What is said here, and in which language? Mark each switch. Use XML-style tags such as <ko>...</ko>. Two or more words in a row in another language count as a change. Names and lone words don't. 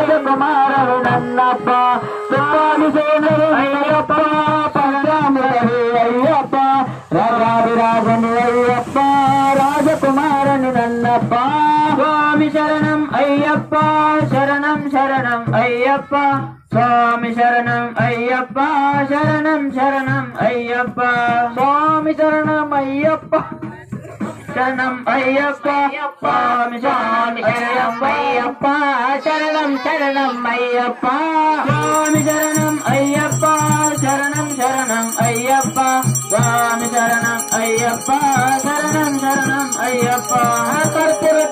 <kn>ರಾಜಕುಮಾರರು ನನ್ನಪ್ಪ ಸ್ವಾಮಿ ಸೇನರು ಅಯ್ಯಪ್ಪ ಪರರಾಮರೇ ಅಯ್ಯಪ್ಪ ರಾಜಾಧಿರಾಜನು ಅಯ್ಯಪ್ಪ ರಾಜಕುಮಾರನು ನನ್ನಪ್ಪ</kn> <te>స్వామి శరణం అయ్యప్ప శరణం శరణం అయ్యప్ప స్వామి శరణం అయ్యప్ప శరణం శరణం అయ్యప్ప స్వామి శరణం అయ్యప్ప శరణం అయ్యప్ప స్వామి స్వామి శరణం అయ్యప్ప శరణం శరణం అయ్యప్ప స్వామి శరణం అయ్యప్ప శరణం శరణం అయ్యప్ప స్వామి శరణం అయ్యప్ప శరణం శరణం అయ్యప్ప</te>